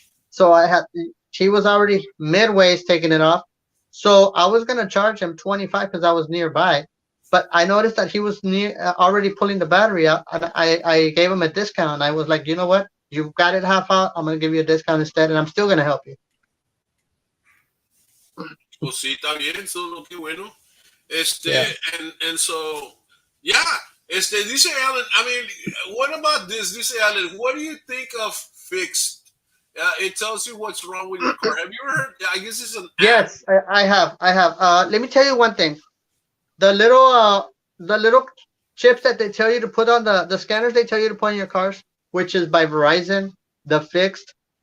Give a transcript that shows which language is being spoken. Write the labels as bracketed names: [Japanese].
[English] So I had she was already midways taking it off. So I was gonna charge him 25 because I was nearby, but I noticed that he was near already pulling the battery out, and I gave him a discount. I was like, you know what? You've got it half out. I'm gonna give you a discount instead, and I'm still gonna help you. [Spanish] Pues sí, está bien, so, no, qué bueno. [English] Yeah. And so, yeah. [Spanish] Dice Alan, [English] I mean, what about this? Dice Alan, what do you think of fixed? It tells you what's wrong with your car. Have you ever heard? I guess it's an app. Yes, I have. I have. Let me tell you one thing. The little chips that they tell you to put on the scanners they tell you to put on your cars, which is by Verizon, the fixed.